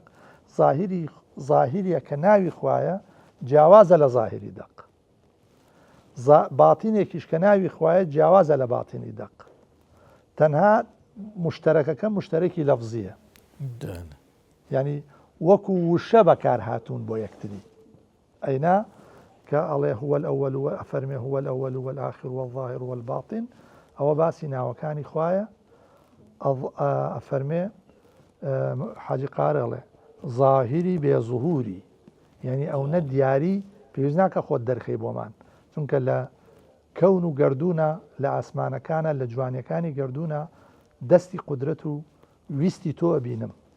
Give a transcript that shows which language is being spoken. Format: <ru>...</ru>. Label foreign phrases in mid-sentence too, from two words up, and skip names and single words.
<ckb>زاهریە کە ناوی خوایە جیاوازە لە زاهری دەق، باتینێکیش کە ناوی خوایە جیاوازە لە باتینی دەق. تەنها مشتەرەکەکە مشتەرەکی لەفزیە، ینی وەکو وشە بەکار هاتوون بۆ یەکتری. ئەینا کە ئەڵێ</ckb> <ar>هو الأول</ar> <ckb>ئەفەرمێ</ckb> <ar>هو الأول والآخر والظاهر والباطن،</ar> <ckb>ئەوە باسی ناوەکانی خوایە. ئەفەرمێ حاجی قارەڵێ زاهری بێزوهوری، یعنی ئەو نە دیاری پێویست ناکە خۆت دەرخەی بۆمان، چونکە لە کەون و گردونە لە ئاسمانەکانە لە جوانیەکانی گردونە دەستی قودرەت و ویستی تۆ ئەبینم.</ckb>